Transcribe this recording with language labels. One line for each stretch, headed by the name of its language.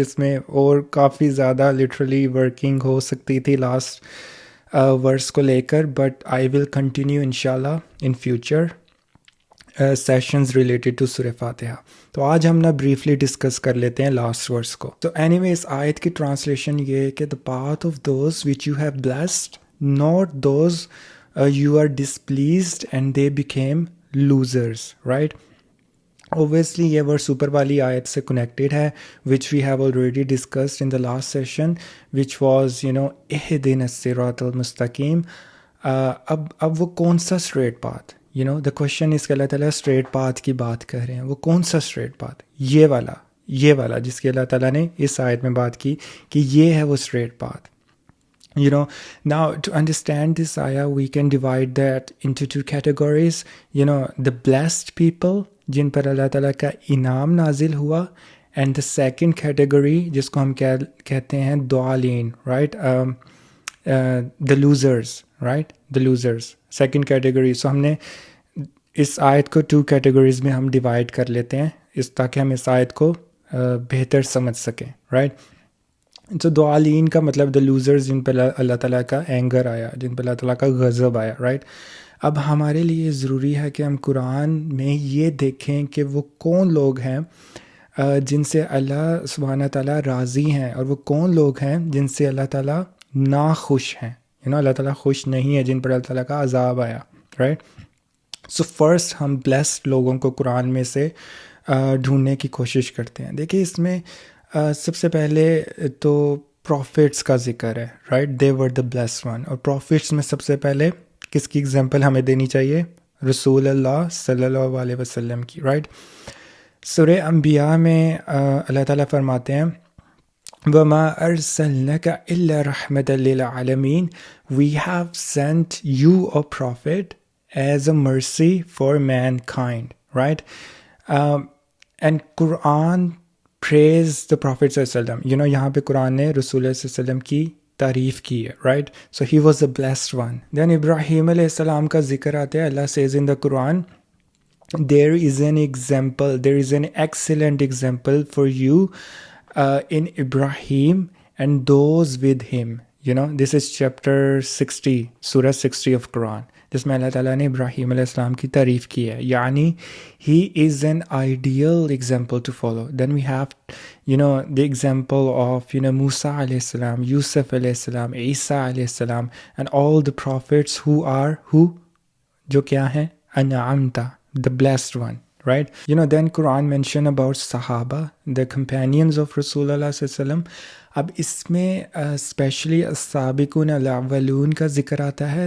Urdu: اس میں اور کافی زیادہ لٹرلی ورکنگ ہو سکتی تھی لاسٹ ورس کو لے کر،
English: But I will continue انشاءاللہ in future sessions related to Surah Fatiha.
Urdu: تو آج ہم نا بریفلی ڈسکس کر لیتے ہیں لاسٹ ورس کو. تو اینی وے اس آیت کی ٹرانسلیشن یہ ہے کہ
English: The path of those which you have blessed not those you are displeased and they became losers right. Obviously
Urdu: یہ ورس اوپر والی آیت سے کنیکٹڈ ہے
English: which we have already discussed in the last session which was
Arabic: اہدنا الصراط المستقیم.
Urdu: اب وہ کون سا straight path,
English: the question is
Urdu: کہ اللہ تعالیٰ اسٹریٹ پاتھ کی بات کر رہے ہیں. وہ کون سا اسٹریٹ پاتھ؟ یہ والا جس کی اللہ تعالیٰ نے اس آیت میں بات کی کہ یہ ہے وہ straight path.
English: Now to understand this ayah we can divide that into two categories. The blessed people
Urdu: جن پر اللہ تعالیٰ کا انعام نازل ہوا،
English: and the second category
Urdu: جس کو ہم کہتے ہیں ضالین right.
English: The losers, right, the losers second category.
Urdu: سو ہم نے اس آیت کو 2 کیٹیگریز میں ہم ڈیوائڈ کر لیتے ہیں تاکہ ہم اس آیت کو بہتر سمجھ سکیں، رائٹ. تو دعالین کا مطلب دا لوزرز، جن پہ اللہ تعالیٰ کا اینگر آیا، جن پہ اللہ تعالیٰ کا غضب آیا، رائٹ. اب ہمارے لیے ضروری ہے کہ ہم قرآن میں یہ دیکھیں کہ وہ کون لوگ ہیں جن سے اللہ سبحانہ تعالیٰ راضی ہیں، اور وہ کون لوگ ہیں جن سے اللہ تعالیٰ ناخوش ہیں. اللہ تعالیٰ خوش نہیں ہے، جن پر اللہ تعالیٰ کا عذاب آیا، رائٹ. سو فرسٹ ہم بلیسڈ لوگوں کو قرآن میں سے ڈھونڈنے کی کوشش کرتے ہیں. دیکھیے اس میں سب سے پہلے تو پروفٹس کا ذکر ہے، right.
English: They were the blessed one.
Urdu: اور پروفٹس میں سب سے پہلے کس کی اگزامپل ہمیں دینی چاہیے؟ رسول اللہ صلی اللہ علیہ وسلم کی، رائٹ. سورہ انبیاء میں اللہ تعالیٰ فرماتے ہیں
Arabic: وَمَا أَرْسَلْنَكَ إِلَّا رَحْمَةً لِّلْعَالَمِينَ.
English: We have sent you a prophet as a mercy for mankind, right? And Quran praise the Prophet صلی اللہ علیہ وسلم.
Urdu: یہاں پہ قرآن نے رسول اللہ صلی اللہ علیہ وسلم کی تعریف کی ہے، right.
English: So he was the blessed one. Then Ibrahim علیہ السلام
Urdu: کا ذکر آتا ہے.
English: Allah says in the Quran there is an example, there is an excellent example for you in Ibrahim and those with him. This is chapter 60, surah 60 of Quran,
Urdu: جس میں اللہ تعالیٰ نے ابراہیم علیہ السلام کی تعریف کی ہے.
English: یعنی he is an ideal example to follow. Then we have the example of Musa علیہ السلام, Yusuf علیہ السلام, Isa علیہ السلام, and all the prophets who
Urdu: جو کیا ہیں؟
English: انعمتا, the blessed one, right? Then Quran mention about Sahaba, the companions of Rasulullah sallallahu alaihi wasallam.
Urdu: اب اس میں اسپیشلی السابقون الاولون کا ذکر آتا ہے.